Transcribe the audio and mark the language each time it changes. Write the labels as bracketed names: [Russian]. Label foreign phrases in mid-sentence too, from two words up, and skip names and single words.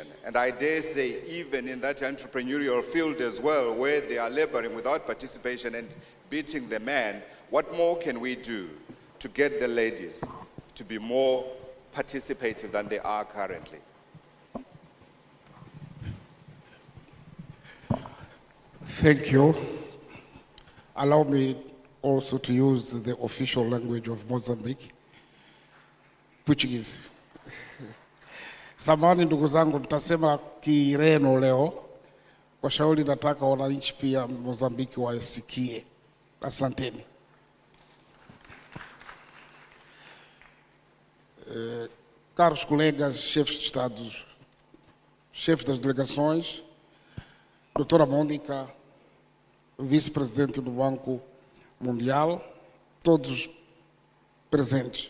[English] And I dare say even in that entrepreneurial field as well, where they are laboring without participation and beating the man, what more can we do to get the ladies to be more participative than they are currently? Thank you. Allow me also to use the official language of Mozambique, Portuguese. [Swahili] Samahani ndugu zangu, mtasema Kireno leo. Kwa shauri nataka wananchi pia Mozambiki wasikie. Asanteni. [Portuguese] Caros colegas, chefes de Estado, chefes das delegações, doutora Mônica, vice-presidente do Banco Mundial, todos presentes.